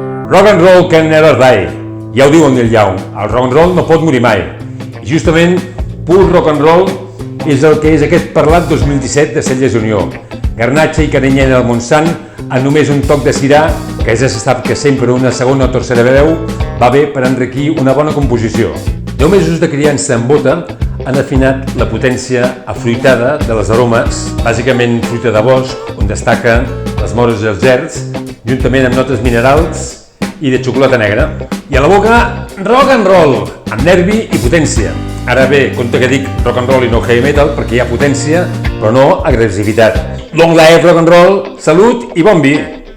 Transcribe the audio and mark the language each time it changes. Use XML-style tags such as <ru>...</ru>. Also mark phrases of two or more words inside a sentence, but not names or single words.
<en>Rock and roll can never die.</en> <ca>Ja ho diu el Neil Young, el</ca> <en>rock and roll</en> <ca>no pot morir mai. I justament, pur</ca> <en>rock and roll</en> <ca>és el que és aquest parlat 2017 de Celles Unió. Garnatxa i carinyena del Montsant, amb només un toc de cirà, que ja se sap que sempre una segona o tercera veu va bé per enriquir una bona composició. 10 mesos de criança en bota han afinat la potència afruitada de les aromes, bàsicament fruita de bosc, on destaquen les mores i els gerds, juntament amb notes minerals i de xocolata negra. I a la boca,</ca> <en>rock and roll,</en> <ca>amb nervi i potència. Ara bé, compte que dic</ca> <en>rock and roll</en> <ca>i no</ca> <en>heavy metal</en> <ca>perquè hi ha potència, però no agressivitat.</ca> <en>Long life rock and roll,</en> <ca>salut i bon vi!</ca>